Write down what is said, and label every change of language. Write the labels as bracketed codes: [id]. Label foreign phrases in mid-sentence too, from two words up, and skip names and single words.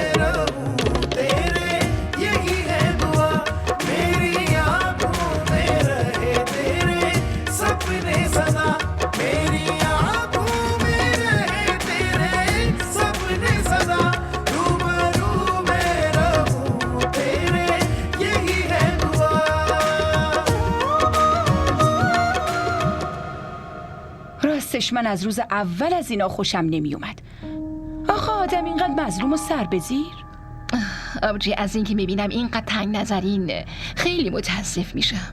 [hi] रहूं तेरे यही है दुआ, मेरी आंखों में रहे तेरे सपने सदा, मेरी आंखों में रहे तेरे सपने सदा, रूबरू मैं रहूं तेरे यही है दुआ. [fa] راستش من از روز اول از اینا خوشم نمی اومد. آخه آدم اینقدر مظلوم و سر به زیر. آبجی از اینکه میبینم اینقدر تنگ نظرین خیلی متاسف میشم.